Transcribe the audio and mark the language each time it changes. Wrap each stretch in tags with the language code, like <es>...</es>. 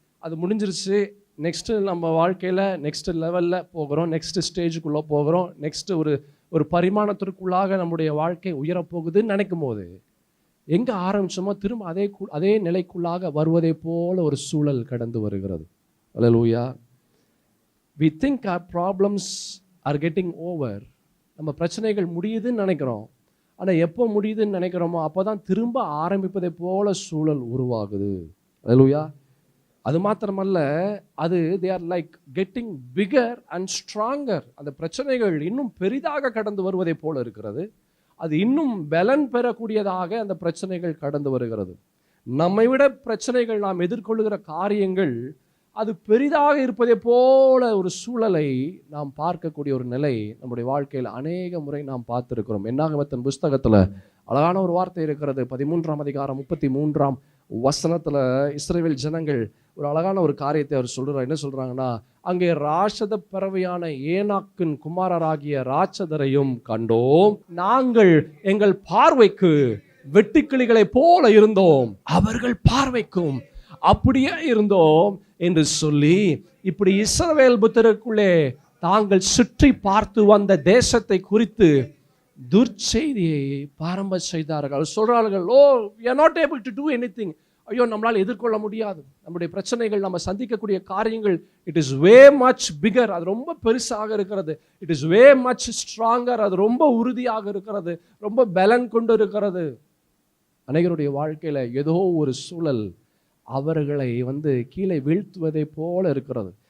<ta>அது முடிஞ்சிருச்சு, நெக்ஸ்ட்டு நம்ம வாழ்க்கையில் நெக்ஸ்ட் லெவலில் போகிறோம், நெக்ஸ்ட் ஸ்டேஜுக்குள்ளே போகிறோம், நெக்ஸ்ட்டு ஒரு பரிமாணத்திற்குள்ளாக நம்முடைய வாழ்க்கை உயரப்போகுதுன்னு நினைக்கும் போது எங்கே ஆரம்பிச்சோமோ திரும்ப அதே நிலைக்குள்ளாக வருவதை போல ஒரு சூழல் கடந்து வருகிறது. அல்லேலூயா.</ta> <en>we think our problems are getting over.</en> <ta>நம்ம பிரச்சனைகள் முடியுதுன்னு நினைக்கிறோம். ஆனால் எப்போ முடியுதுன்னு நினைக்கிறோமோ அப்போ தான் திரும்ப ஆரம்பிப்பதை போல சூழல் உருவாகுது. அல்லேலூயா. அது மாத்திரமல்ல, அது</ta> <en>they are like getting bigger and stronger.</en> <ta>அந்த பிரச்சனைகள் இன்னும் பெரிதாக கடந்து வருவதை போல இருக்கிறது. அது இன்னும் பலன் பெறக்கூடியதாக அந்த பிரச்சனைகள் கடந்து வருகிறது. நம்மை விட பிரச்சனைகள், நாம் எதிர்கொள்ளுகிற காரியங்கள் அது பெரிதாக இருப்பதை போல ஒரு சூழலை நாம் பார்க்கக்கூடிய ஒரு நிலை நம்முடைய வாழ்க்கையில் அநேக முறை நாம் பார்த்துருக்கிறோம். என்னாகமத்தின் புஸ்தகத்தில் அழகான ஒரு வார்த்தை இருக்கிறது. 13ஆம் அதிகாரம் 33ஆம் வசனத்தில் இஸ்ரவேல் ஜனங்கள் ஒரு அழகான ஒரு காரியத்தை அவர் சொல்கிறார். என்ன சொல்கிறாங்கன்னா, அங்கே ராட்சத பறவையான ஏனாக்கின் குமாரராகிய ராட்சதரையும் கண்டோம். நாங்கள் எங்கள் பார்வைக்கு வெட்டுக்கிளிகளை போல இருந்தோம், அவர்கள் பார்வைக்கும் அப்படியே இருந்தோம் என்று சொல்லி, இப்படி இஸ்ரவேல் புத்திரருக்குள்ளே தாங்கள் சுற்றி பார்த்து வந்த தேசத்தை குறித்து துர்ச்செய்தியை பாரம்ப செய்தார்கள். சொல்றார்கள், ஓ</ta> <en>we are not able to do anything.</en> <ta>ஐயோ, நம்மளால் எதிர்கொள்ள முடியாது. நம்முடைய பிரச்சனைகள், நம்ம சந்திக்கக்கூடிய காரியங்கள்</ta> <en>It is way much bigger.</en> <ta>அது ரொம்ப பெருசாக இருக்கிறது.</ta> <en>It is way much stronger.</en> <ta>அது ரொம்ப உறுதியாக இருக்கிறது, ரொம்ப பலன் கொண்டு இருக்கிறது. அநேகருடைய வாழ்க்கையில் ஏதோ ஒரு சூழல் அவர்களை கீழே வீழ்த்துவதை போல இருக்கிறது.</ta>